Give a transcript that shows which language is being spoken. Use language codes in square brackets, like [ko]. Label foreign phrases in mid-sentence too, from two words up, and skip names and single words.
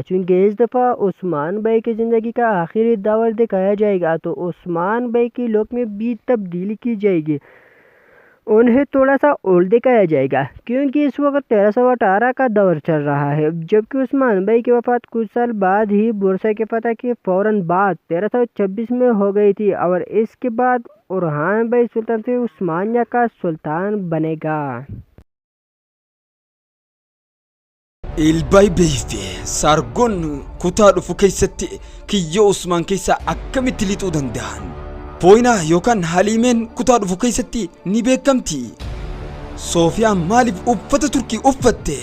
[ur] چونکہ اس دفعہ عثمان بھائی کی زندگی کا آخری دور دکھایا جائے گا، تو عثمان بھائی کی لک میں بھی تبدیلی کی جائے گی، انہیں تھوڑا سا اور دکھایا جائے گا، کیونکہ اس وقت 1318 کا دور چل رہا ہے، جبکہ عثمان بھائی کی وفات کچھ سال بعد ہی بورسا کے فتح کے فوراً بعد 1326 میں ہو گئی تھی، اور اس کے بعد اورحان بھائی سلطان سے عثمانیہ کا سلطان بنے گا. [om] Ilbaay beeyte saargoon kutaa dhufu keessatti kiyyoo Usmaan keessa akkamitti lixuu danda'an? Pooyinaa yookaan Haliimeen kutaa dhufu keessatti ni beekamti. Soofiyaan maaliif uffata Turkii uffatte?